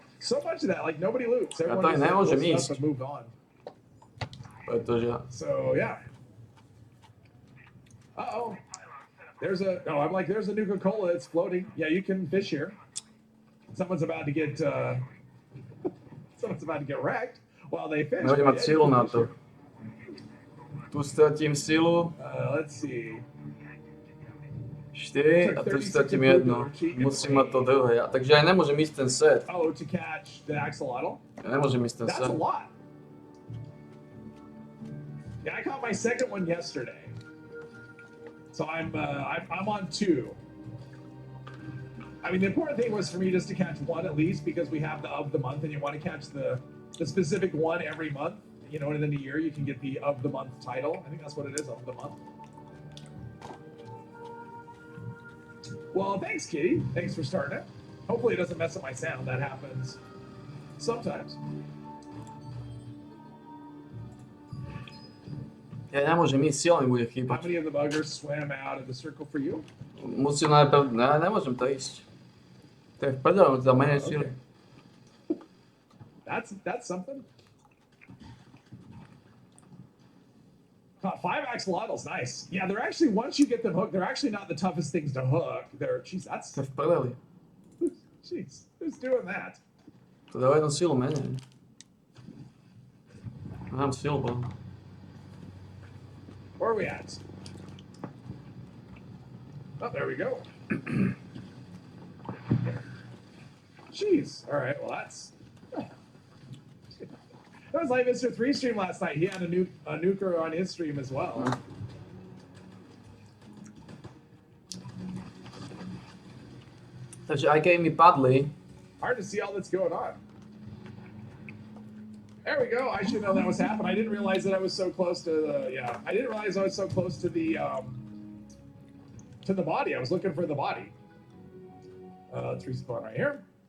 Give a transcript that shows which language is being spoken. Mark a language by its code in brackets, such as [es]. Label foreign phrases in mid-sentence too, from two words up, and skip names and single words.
[en] So much of that, like nobody loots. Everyone just stuff and moved on. So, yeah. Uh-oh. There's a Nuka-Cola. It's floating. Yeah, you can fish here. Someone's about to get wrecked while they fish. [sk] Budeme mať silu na to. Tu stratím silu. [en] Let's see. [sk] 4 a tu stratím 1. Musím mať to druhé. Takže aj nemôžem ísť ten set. [en] Oh, to catch the axolotl? [sk] Ja nemôžem ísť ten [en] That's [sk] set. [en] a lot. Yeah, I caught my second one yesterday. So I'm on 2. I mean, the important thing was for me just to catch one at least because we have the of the month, and you want to catch the specific one every month. You know, and in the year you can get the of the month title. I think that's what it is, of the month. Well, thanks, Kitty. Thanks for starting it. Hopefully it doesn't mess up my sound. That happens sometimes. [sk] Ja nemôžem ísť, sila mi bude [en] How [sk] chýbať. [en] many of the buggers swam out of the circle for you? [sk] Musím najprv... Ne, nemôžem to ísť. To je v prdele, za menej sily. [en] That's something. Caught 5 axolotls, nice. Yeah, they're actually, once you get them hooked, they're actually not the toughest things to hook. They're, jeez, that's, [sk] To je v prdeli. [en] jeez, who's doing that? [sk] To dáva jednu silu menej. Mám silu, bo. [en] Where are we at? Oh, there we go. Jeez, all right, well that's... That was like Mr. 3 stream last night. He had a nuker on his stream as well. [sk] Takže aj keď mi padli, [en] Hard to see all that's going on. There we go. I should know that was happening. I didn't realize that I was so close to the, yeah. I didn't realize I was so close to the body. I was looking for the body. Let's respawn right here.